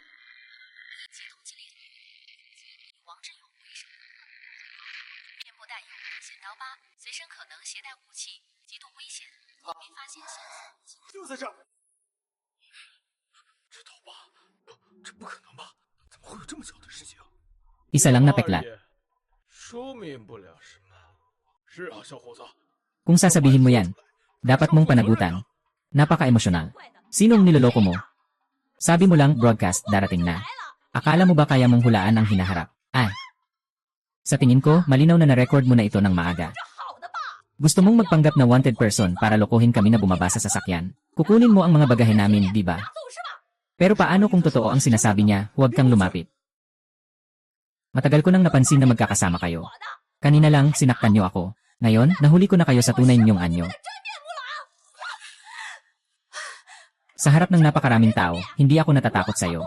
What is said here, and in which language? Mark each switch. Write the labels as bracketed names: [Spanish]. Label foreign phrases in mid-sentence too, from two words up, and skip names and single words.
[Chinese] 王志勇为首，面部带有剪刀疤，随身可能携带武器，极度危险，没发现线索。就在这儿。这头疤，这不可能吧？怎么会有这么巧的事情？ [Filipino] Isa lang na peklat. [Chinese] 说明不了什么。是啊，小伙子。 [Filipino] Kung sasabihin mo yan, dapat mong panagutan. Napaka-emosyonal. Sinong niloloko mo? Sabi mo lang, broadcast, darating na. Akala mo ba kaya mong hulaan ang hinaharap? Sa tingin ko, malinaw na na-record mo na ito ng maaga. Gusto mong magpanggap na [English] wanted person [Filipino] para lokohin kami na bumaba sa sasakyan. Kukunin mo ang mga bagahe namin, di ba? Pero paano kung totoo ang sinasabi niya, huwag kang lumapit? Matagal ko nang napansin na magkakasama kayo. Kanina lang, sinaktan niyo ako. Ngayon, nahuli ko na kayo sa tunay ninyong anyo. Sa harap ng napakaraming tao, hindi ako natatakot sa'yo.